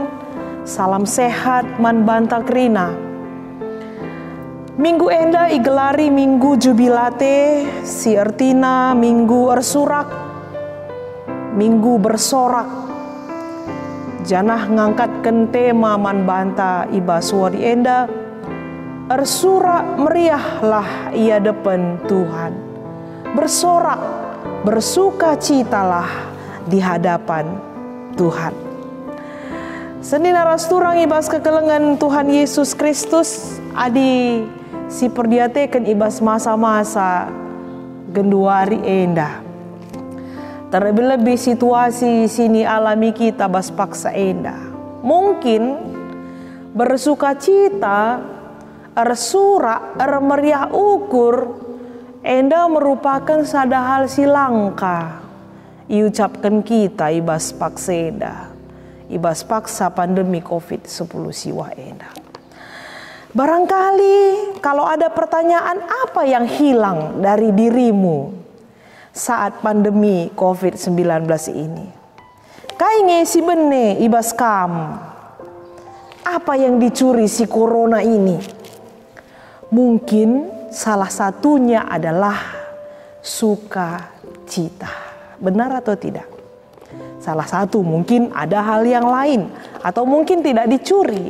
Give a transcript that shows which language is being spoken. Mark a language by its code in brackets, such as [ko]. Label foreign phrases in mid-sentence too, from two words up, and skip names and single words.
[btx] Salam sehat man banta krina. Minggu enda igelari minggu jubilate, si ertina minggu ersurak, minggu bersorak. Janah ngangkatkan tema man banta iba suari enda. Ersurak meriahlah ia depan Tuhan. [id] Bersorak, bersuka citalah di hadapan Tuhan. [btx] Senin aras turang ibas kekelengan Tuhan Yesus Kristus. Adi si perdiateken ibas masa-masa genduari enda. Terlebih-lebih situasi sini alami kita bas paksa enda. [id] Mungkin bersuka cita [btx] ersurak, meriah ukur, enda merupakan sada hal silangka. Iucapkan kita ibas paksa enda, ibas paksa pandemi COVID-10 siwa enda. [id] Barangkali kalau ada pertanyaan apa yang hilang dari dirimu saat pandemi COVID-19 ini. [btx] Kainge si bene ibas kam. [id] Apa yang dicuri si corona ini? Mungkin salah satunya adalah sukacita. Benar atau tidak? Salah satu mungkin ada hal yang lain atau mungkin tidak dicuri.